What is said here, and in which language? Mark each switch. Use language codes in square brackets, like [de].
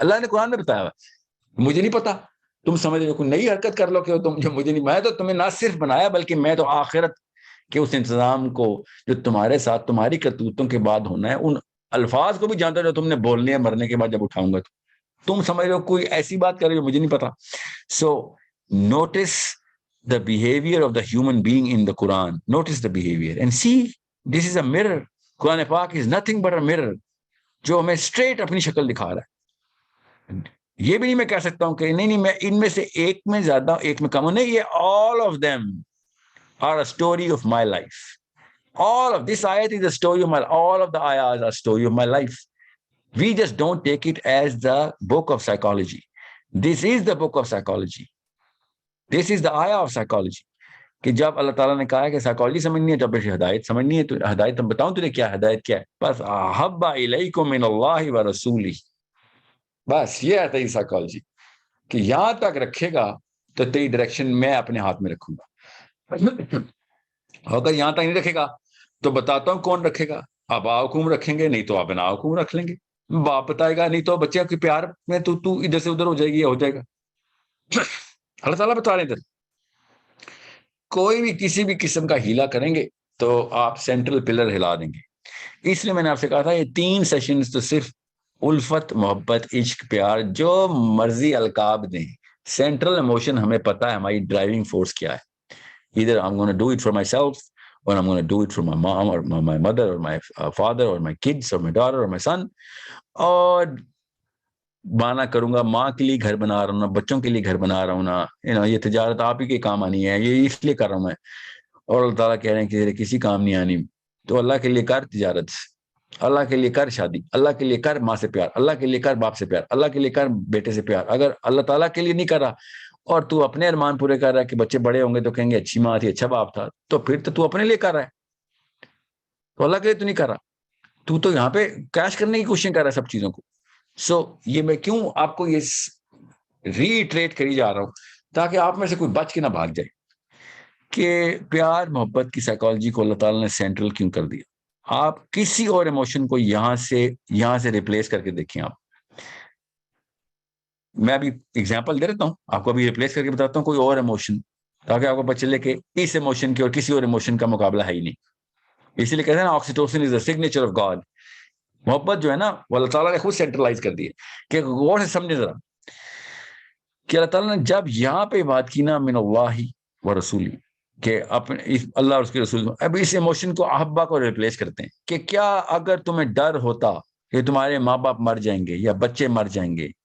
[ur] اللہ نے قرآن میں بتایا مجھے نہیں پتا, تم سمجھ رہے ہو کوئی نئی حرکت کر لو کہ تم جو مجھے نہیں, میں تو تمہیں نہ صرف بنایا بلکہ میں تو آخرت کے اس انتظام کو جو تمہارے ساتھ تمہاری کرتوتوں کے بعد ہونا ہے ان الفاظ کو بھی جانتا جو تم نے بولنے ہیں مرنے کے بعد جب اٹھاؤں گا. تم سمجھ رہے ہو کوئی ایسی بات کر رہے ہو مجھے نہیں پتا. [en] So notice the behavior of the human being in the Quran. Notice the behavior and see, this is a mirror. Quran Pak is nothing but a mirror [ur] جو ہمیں straight اپنی شکل دکھا رہا ہے. یہ بھی نہیں میں کہہ سکتا ہوں کہ نہیں میں ان میں سے ایک میں زیادہ ایک میں کم ہوں, نہیں, یہ [en] all of them are a story of my life. All of this ayat is a story of my life. All of the ayahs are a story of my life. We just don't take it as the book of psychology. This is the book of psychology. This is the ayah of psychology. [ur] کہ جب اللہ تعالیٰ نے کہا ہے کہ psychology سمجھنی ہے, جب ہدایت سمجھنی ہے تو ہدایت ہم بتاؤں تجھے کیا ہدایت کیا ہے, بس [ar] احب الیکم من اللہ ورسولہ, [ur] بس یہ ہے تیری سائیکالوجی کہ یہاں تک رکھے گا تو تیری ڈائریکشن میں اپنے ہاتھ میں رکھوں گا, اگر یہاں تک نہیں رکھے گا تو بتاتا ہوں کون رکھے گا. آبا حکم رکھیں گے, نہیں تو ابنا حکم رکھ لیں گے. باپ بتائے گا, نہیں تو بچے کے پیار میں تو ادھر سے ادھر ہو جائے گی, ہو جائے گا. اللہ تعالیٰ بتا رہے ہیں ادھر کوئی بھی کسی بھی قسم کا ہیلا کریں گے تو آپ سینٹرل پلر ہلا دیں گے. اس لیے میں نے آپ سے کہا تھا یہ 3 سیشنز تو صرف الفت, محبت, عشق, پیار, جو مرضی القاب دیں, سینٹرل ایموشن ہمیں پتا ہے ہماری ڈرائیونگ فورس کیا ہے. [en] either I'm going to do it for myself or I'm going to do it for my mom or my mother or my father or my kids or my daughter or my son. [ur] اور بانا کروں گا ماں کے لیے گھر بنا رہا ہوں نا, بچوں کے لیے گھر بنا رہا ہوں نا, یہ تجارت آپ ہی کے کام آنی ہے, یہ اس لیے کر رہا ہوں میں. اور اللہ تعالیٰ کہہ رہے ہیں کہ کسی کام نہیں آنی, تو اللہ کے لیے کر تجارت, اللہ کے لیے کر شادی, اللہ کے لیے کر ماں سے پیار, اللہ کے لیے کر باپ سے پیار, اللہ کے لیے کر بیٹے سے پیار. اگر اللہ تعالیٰ کے لیے نہیں کر رہا اور تو اپنے ارمان پورے کر رہا ہے کہ بچے بڑے ہوں گے تو کہیں گے اچھی ماں تھی, اچھا باپ تھا, تو پھر تو اپنے لیے کر رہا ہے, تو اللہ کے لیے تو نہیں کر رہا, تو یہاں پہ کیش کرنے کی کوشش کر رہا ہے سب چیزوں کو. سو یہ میں کیوں آپ کو یہ ری ایٹریٹ کری جا رہا ہوں تاکہ آپ میں سے کوئی بچ کے نہ بھاگ جائے کہ پیار محبت کی سائیکالوجی کو اللہ تعالیٰ نے سینٹرل کیوں کر دیا. آپ کسی اور ایموشن کو یہاں سے ریپلیس کر کے دیکھیں. آپ میں ابھی ایگزامپل دے دیتا ہوں آپ کو, ابھی ریپلیس کر کے بتاتا ہوں کوئی اور ایموشن تاکہ آپ کو پتہ چلے کہ اس ایموشن کی اور کسی اور ایموشن کا مقابلہ ہے ہی نہیں. اسی لیے کہتے ہیں نا [en] Oxytocin is the signature of God. [ur] محبت جو ہے نا وہ اللہ تعالیٰ نے خود سینٹرلائز کر دی ہے. کہ غور سے سمجھے ذرا کہ اللہ تعالیٰ نے جب یہاں پہ بات کی نا [ar] من اللہ و رسولی, [ur] کہ اپنے اللہ اور اس کے رسول, اب اس ایموشن کو احبا کو ریپلیس کرتے ہیں کہ کیا اگر تمہیں ڈر ہوتا کہ تمہارے ماں باپ مر جائیں گے یا بچے مر جائیں گے